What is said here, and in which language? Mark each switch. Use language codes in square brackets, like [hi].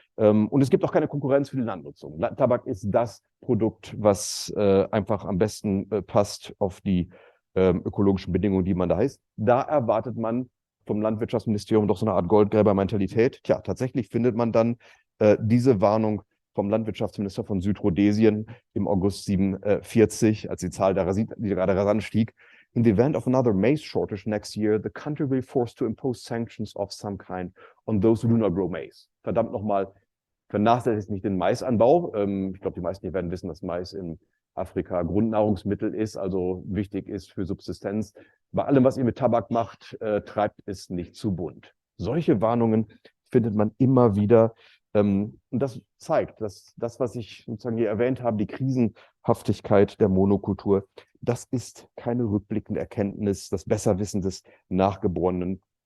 [de] Und es gibt auch keine Konkurrenz für die Landnutzung. Tabak ist das Produkt, was einfach am besten passt auf die ökologischen Bedingungen, die man da heißt. Da erwartet man vom Landwirtschaftsministerium doch so eine Art Goldgräbermentalität. Tja, tatsächlich findet man dann diese Warnung vom Landwirtschaftsminister von Südrhodesien im August 1947, als die Zahl die gerade rasant stieg. [en] In the event of another maize shortage next year, the country will be forced to impose sanctions of some kind on those who do not grow maize. [de] Verdammt nochmal, vernachlässigt nicht den Maisanbau. Ich glaube, die meisten hier werden wissen, dass Mais in Afrika Grundnahrungsmittel ist, also wichtig ist für Subsistenz. Bei allem, was ihr mit Tabak macht, treibt es nicht zu bunt. Solche Warnungen findet man immer wieder. Und das zeigt, dass das, was ich sozusagen hier erwähnt habe, die Krisenhaftigkeit der Monokultur, das ist keine rückblickende Erkenntnis, das Besserwissen des Nachgeborenen.